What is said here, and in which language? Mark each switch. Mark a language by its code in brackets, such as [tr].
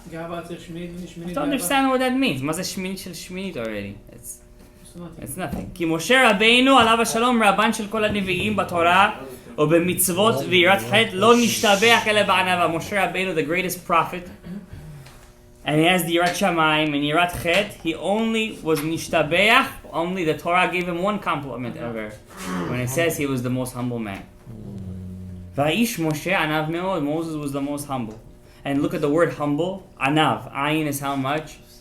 [en] You don't understand what that means. [he] מה זה שמינית של שמינית [en] already? It's nothing. [he] כי משה רבינו עליו השלום רבן של כל הנביאים בתורה ובמצוות ויראת חטא לא נשתבח אלא בענווה. [en] משה רבינו, the greatest prophet, and he has the Yirat Shamayim and Yirat Chet, he only was nishtabeach, only the Torah gave him one compliment ever, when it says he was the most humble man. [he] Va'ish Moshe anav me'od, [en] Moses was the most humble. And look at the word humble, anav, ayin is how much?